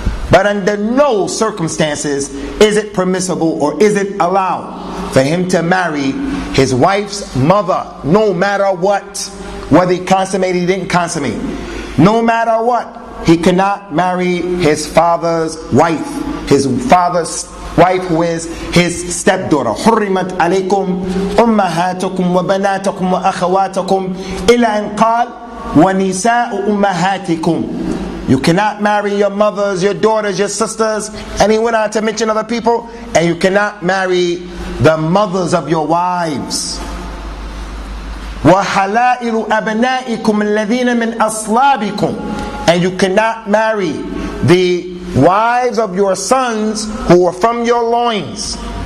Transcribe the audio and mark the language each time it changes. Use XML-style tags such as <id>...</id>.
<en>But under no circumstances is it permissible or is it allowed for him to marry his wife's mother, no matter what. Whether he consummated, he didn't consummate. No matter what, he cannot marry his father's wife. His father's wife, who is his stepdaughter.</en> <ar>حرمت عليكم أمهاتكم وبناتكم وأخواتكم إلى أن قال وَنِسَاءُ أُمَّهَاتِكُمْ.</ar> <en>You cannot marry your mothers, your daughters, your sisters, and he went on to mention other people, and you cannot marry the mothers of your wives.</en> <ar>وَحَلَائِلُ أَبْنَائِكُمْ الَّذِينَ مِنْ أَصْلَابِكُمْ.</ar> <en>And you cannot marry the wives of your sons who are from your loins.</en>